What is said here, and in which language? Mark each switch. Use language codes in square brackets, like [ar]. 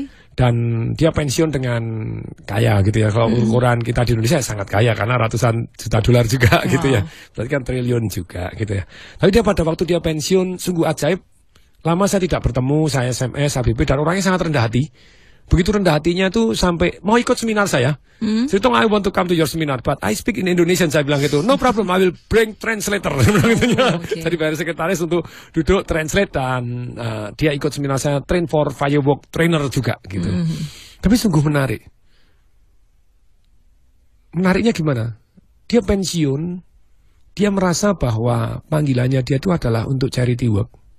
[id] Dan dia pensiun dengan kaya gitu ya. Kalau ukuran kita di Indonesia sangat kaya karena ratusan juta dolar juga gitu ya. Berarti kan triliun juga gitu ya. Tapi dia pada waktu dia pensiun sungguh ajaib. Lama saya tidak bertemu, saya SMS, HBB, dan orangnya sangat rendah hati. Begitu rendah hatinya tuh sampai mau ikut seminar saya. Saya bilang [en] I want to come to your seminar, but I speak in Indonesian. [id] Saya bilang gitu, [en] no problem, I will bring translator. [id] Jadi bayar sekretaris untuk duduk translate dan dia ikut seminar saya, [en] train for firework trainer [id] juga gitu. Tapi sungguh menarik. Menariknya gimana? Dia pensiun, dia merasa bahwa panggilannya dia itu adalah untuk charity work.